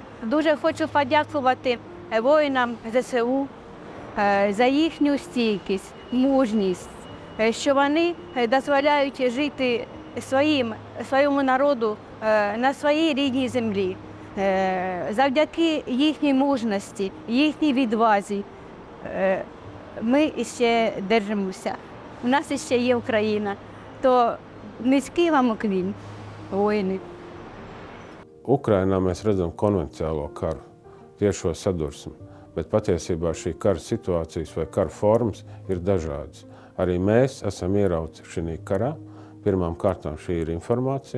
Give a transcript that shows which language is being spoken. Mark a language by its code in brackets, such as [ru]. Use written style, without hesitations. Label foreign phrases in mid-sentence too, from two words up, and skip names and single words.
[uk] Дуже хочу подякувати воїнам ЗСУ за їхню стійкість, мужність, що вони дозволяють жити своєму народу на своїй рідній землі. Завдяки їхній мужності, їхній відвазі ми ще держимося. У нас ще є Україна. То низький вам уклін, воїни. [lv] Ukrainā mēs redzam konvenciālo karu, tiešo sadursmi, bet patiesībā šī kara situācijas vai kara formas ir dažādas. Arī mēs esam ierauti šī karā. Pirmām kārtām šī ir informācija.